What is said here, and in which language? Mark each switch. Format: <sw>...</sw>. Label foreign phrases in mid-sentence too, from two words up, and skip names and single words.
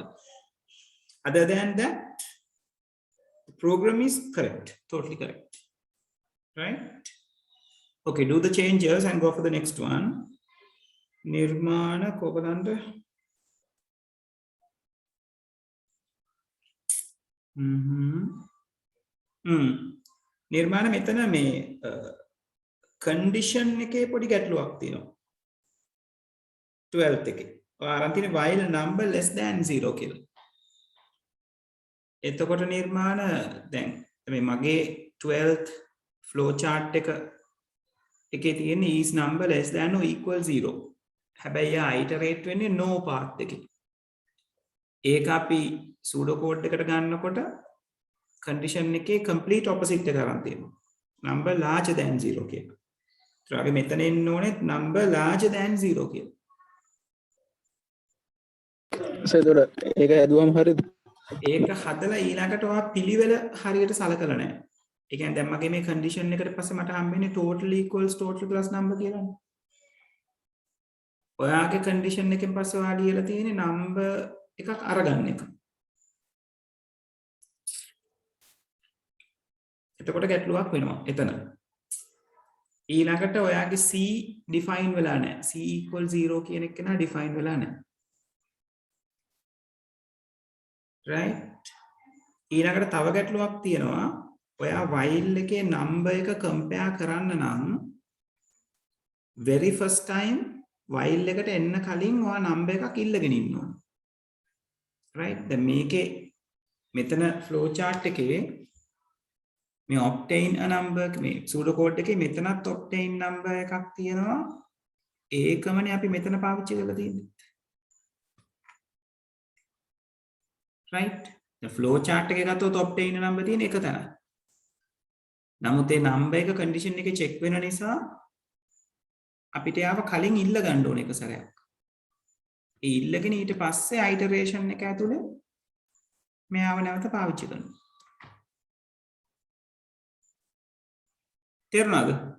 <en>Other than that, the program is correct, totally correct, right? Okay, do the changes and go for the next one. Nirmana Kobalanda.</en> <si>නිර්මාණ මෙතන මේ condition එකේ පොඩි ගැටලුවක් තියෙනවා 12th එකේ. ඔය අරන් තියෙන</si> <en>while number less than 0</en> <si>කියලා. එතකොට නිර්මාණ දැන් මේ මගේ 12th</si> <en>flow chart</en> <si>එකේ තියෙන</si> <en>is number less than or equal 0.</en> <si>හැබැයි ආ iterate වෙන්නේ</si> <en>no path</en> <si>එකේ. ඒක අපි</si> <en>pseudo code</en> <si>එකට ගන්නකොට condition එකේ</si> <en>complete opposite</en> <si>එක කරන් තියෙනවා.</si> <en>number larger than 0</en> <si>කියලා. ඒත් අපි මෙතන එන්න ඕනේ</si> <en>number larger than 0</en> <si>කියලා. සේතොර ඒක හැදුවම හරියද? ඒක හදලා ඊළඟට ඔයා පිළිවෙල හරියට සලකලා නැහැ. ඒ කියන්නේ දැන් මගේ මේ condition එකට පස්සේ මට හම්බෙන්නේ</si> <en>total equals total plus number</en> <si>කියලානේ. ඔයාගේ condition එකෙන් පස්සේ ඔයා ලියලා තියෙන්නේ number එකක් අරගන්න එක. එතකොට ගැටලුවක් වෙනවා එතන. ඊළඟට ඔයාගේ c define වෙලා නැහැ.</si> <en>c equal 0</en> <si>කියන එක නා define වෙලා නැහැ. right? ඊළඟට තව ගැටලුවක් තියෙනවා. ඔයා while එකේ number එක compare කරන්න නම්</si> <en>very first time</en> <si>while එකට එන්න කලින් ඔයා number එකක් ඉල්ලගෙන ඉන්න ඕන. right? දැන් මේකේ මෙතන</si> <en>flow chart</en> <si>එකේ මේ</si> <en>obtain a number</en> <si>මේ</si> <en>pseudo code</en> <si>එකේ මෙතනත්</si> <en>obtain number</en> <si>එකක් තියෙනවා. ඒකමනේ අපි මෙතන පාවිච්චි කරලා තියෙන්නේ. right?</si> <en>the flow chart</en> <si>එකේ ගත්තොත්</si> <en>obtain a number</en> <si>තියෙන එක තැන. නමුත් ඒ number එක condition එකේ check වෙන නිසා අපිට යාව කලින් ඉල්ල ගන්න ඕන එක සැරයක්. ඒ ඉල්ලගෙන ඊට පස්සේ iteration එක ඇතුලේ මෙයාව නැවත පාවිච්චි කරනවා. තේරුණාද?</si>